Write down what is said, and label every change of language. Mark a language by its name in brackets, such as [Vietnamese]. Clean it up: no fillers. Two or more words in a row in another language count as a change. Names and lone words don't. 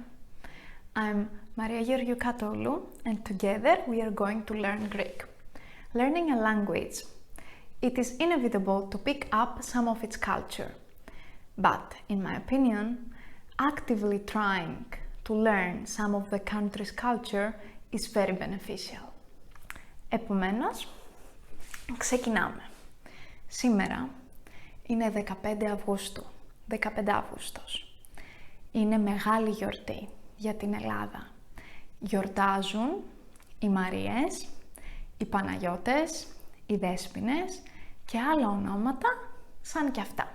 [English] I'm Maria Georgiou and together we are going to learn Greek. Learning a language, it is inevitable to pick up some of its culture. But, in my opinion, actively trying to learn some of the country's culture is very beneficial. [Greek] Επομένως, ξεκινάμε. Σήμερα είναι 15 Αυγούστου, 15 Αύγουστος. Είναι μεγάλη γιορτή για την Ελλάδα. Γιορτάζουν οι Μαρίες, οι Παναγιώτες, οι Δέσποινες και άλλα ονόματα σαν κι αυτά.